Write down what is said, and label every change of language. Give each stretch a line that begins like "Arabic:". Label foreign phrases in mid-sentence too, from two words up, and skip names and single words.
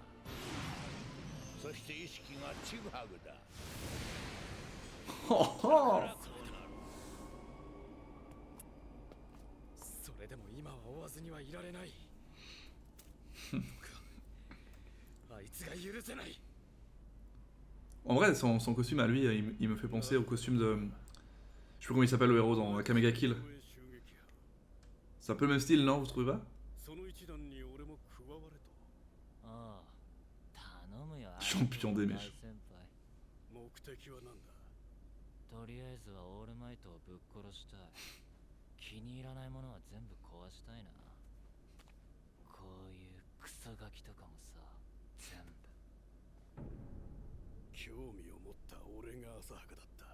Japanese: そして意識がちぐはぐだ。それでも今は追わずにはいられない。あいつが許せない。
French: En vrai, son costume à lui, il me fait penser au costume de. Je sais plus comment il s'appelle le héros dans Kamega Kill. C'est un peu le même style, non? Vous trouvez pas?
Japanese: その一団に俺も加われと。ああ、頼むよ。
French: Champion des mèches.
Japanese: 目的は何だ。とりあえずはオールマイトをぶっ殺したい。気に入らないものは全部壊したいな。こういうクソガキとかもさ、全部。興味を持った俺が浅はかだった。